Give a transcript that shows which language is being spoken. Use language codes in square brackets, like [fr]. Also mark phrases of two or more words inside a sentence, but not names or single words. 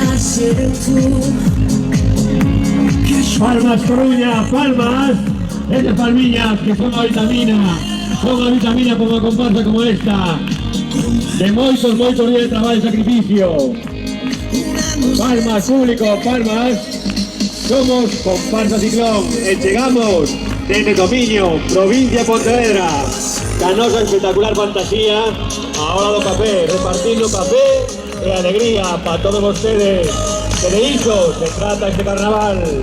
[es] Palmas, Coruña, palmas. Esas palmillas que son a vitamina por una comparsa como esta. [gl] De moitos días [es] de trabajo y sacrificio. Palmas, público, palmas. [gl] Somos Comparsa Ciclón e chegamos desde Tomiño, provincia de Pontevedra. Da nosa espectacular fantasía a hora do café, repartindo café e alegría para todos vostedes. Que de iso se trata este carnaval.